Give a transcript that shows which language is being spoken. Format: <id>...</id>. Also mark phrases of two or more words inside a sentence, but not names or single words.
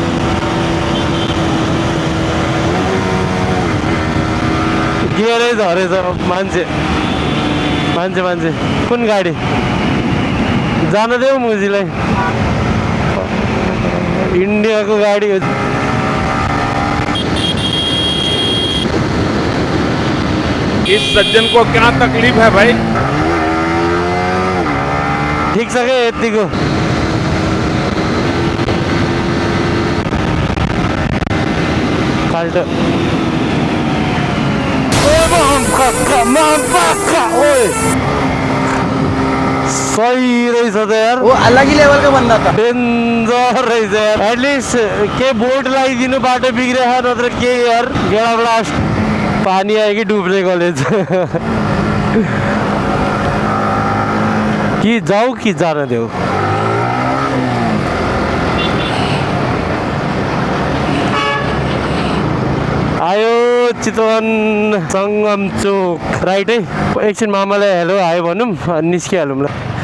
<ne>गियरै झरेछ मान्छे कुन गाडी जान देऊ मुजीलाई इन्डियाको गाडी हो</ne> <hi>इस सज्जन को क्या तकलीफ है भाई</hi> <ne>ठिक छ क्या यतिको खाल्टो सही रहेछ त यार</ne> <hi>अलग ही लेवल का बंदा था</hi> <ne>डेन्जर रहेछ यार एटलिस्ट के बोर्ड लगाइदिनु बाटो बिग्रेछ नत्र के यार गेडा ब्लास्ट पानी आयो कि डुब्ने कलेज कि जाऊ कि जान देऊ आयो चितवन सङ्गम चोक राइट है एकछिन मामालाई हेलो आयो भनौँ अनि निस्किहालौँ ल</ne>